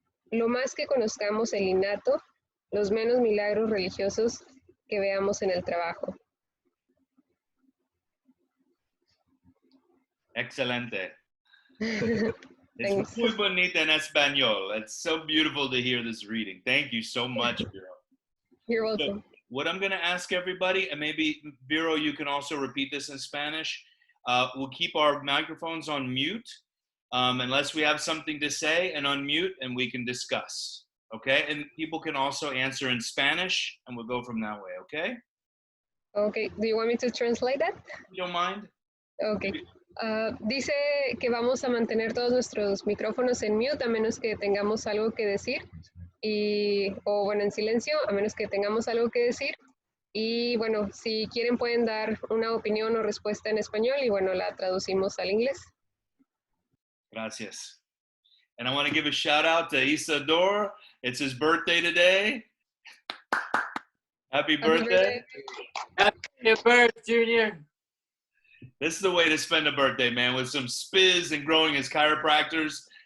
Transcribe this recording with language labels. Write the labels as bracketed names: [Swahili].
[Spanish] Lo más que conozcamos el innato, los menos milagros religiosos que veamos en el trabajo. Excelente. [English] It's [Spanish] muy bonita en español. [English] It's so beautiful to hear this reading. Thank you so much, Vero. You're welcome. So, what I'm going to ask everybody, and maybe, Vero, you can also repeat this in Spanish. We'll keep our microphones on mute unless we have something to say, and unmute, and we can discuss. Okay? And people can also answer in Spanish, and we'll go from that way. Okay? Okay. Do you want me to translate that? You don't mind? Okay. [Spanish] Dice que vamos a mantener todos nuestros micrófonos en mute a menos que tengamos algo que decir o bueno, en silencio a menos que tengamos algo que decir Y bueno, si quieren pueden dar una opinión o respuesta en español y bueno, la traducimos al inglés. Gracias. [English] And I want to give a shout out to Isador. It's his birthday today. Happy birthday. Happy birthday, Junior. This is the way to spend a birthday, man, with some spiz and growing as chiropractors.